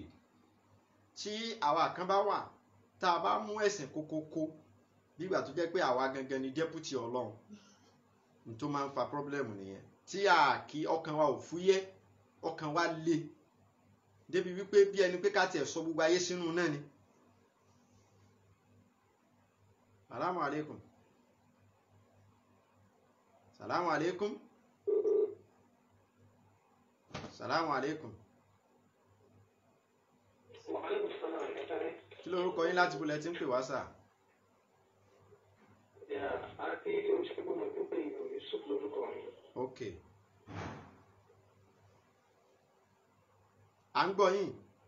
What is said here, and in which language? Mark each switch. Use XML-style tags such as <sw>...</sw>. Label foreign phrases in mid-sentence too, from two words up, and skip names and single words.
<yo>Tí àwa kan bá wà tá a bá mú ẹ̀sìn kókókó nígbà tó jẹ́ pé àwa gangan ni deputy Ọlọ́run n tó máa ń fa problem nìyẹn. Tí a kì ọkàn wa ò fúyẹ́ ọkàn wa le débi wípé bí ẹni pé ká tiẹ̀ sọ gbogbo ayé sínú náà ni.</yo> <ar>سلام عليكم. سلام عليكم. سلام عليكم.</ar> <yo>Kí lórúkọ yín láti bulẹ̀ tí ń pè wá sà? Ok. À ń gbọ́ yín.</yo>